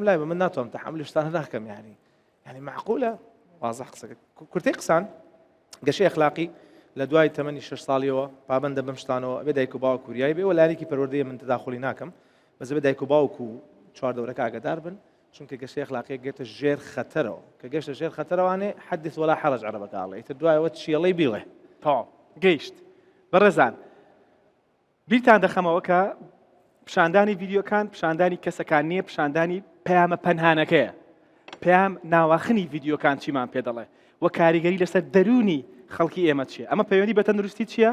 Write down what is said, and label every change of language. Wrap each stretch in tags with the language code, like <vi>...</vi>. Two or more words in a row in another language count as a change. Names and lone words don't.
<ckb>لای بە من ناتوانم تەحملی شتانە ناکەم یعنی معقولە واضح قسەکە کورتەی قسان گەشەی ئەخلاقی لە دوای تەمەنی 6 ساڵیەوە پابەندە بەم شتانەوە بێ دایک و باوک کوریایی بێ و لایەکی پەروەردەیە من تداخلی ناکەم بەس بێ دایک و باوک و چواردەورەکە ئاگادار بن چونکە گەشەی ئەخلاقی گێتە ژێر خەتەرەوە کە گەشتە ژێر خەتەرەوانێ</ckb> <ar>حدث ولا حرج</ar> <ckb>عەرەبەکە ئاڵێ ئیتر دوایەوە چیەڵەی بیڵێ تەواو گەیشت بەڕێزان بیرتان دەخەمەوە کە پیشاندانی ڤیدیۆکان پیشاندانی کەسەکان نییە پیشاندانی پەیامە پەنهانەکەیە پێیان ناواخنی ڤیدیۆکان چیمان پێ دەڵێ وە کاریگەری لەسەر دەرونی خەڵکی ئێمە چییە ئەمە پەیوەندی بە تەندروستی چییە؟</ckb>